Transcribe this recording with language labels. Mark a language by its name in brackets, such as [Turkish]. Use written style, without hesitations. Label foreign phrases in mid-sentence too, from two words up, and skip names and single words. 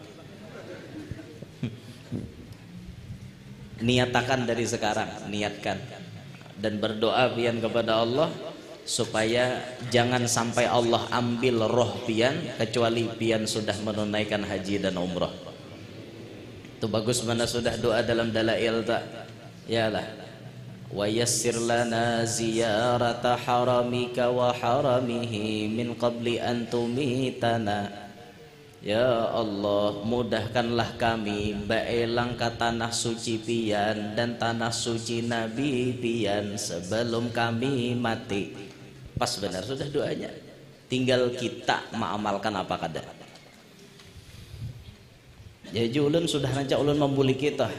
[Banjar] Niatakan dari sekarang, niatkan dan berdoa pian kepada Allah supaya jangan sampai Allah ambil roh pian kecuali pian sudah menunaikan haji dan umroh. Itu bagus mana sudah doa dalam dalail tak? Yalah. [Arabic] ويسر لنا زيارة حرمك وحرمه من قبل أن تميتنا. يا الله, [Banjar] mudahkanlah kami baelang ke tanah suci pian dan tanah suci Nabi pian sebelum kami mati. Pas benar sudah doanya. Tinggal kita mengamalkan apa kada. Jadi ulun sudah rancak ulun membuli kita.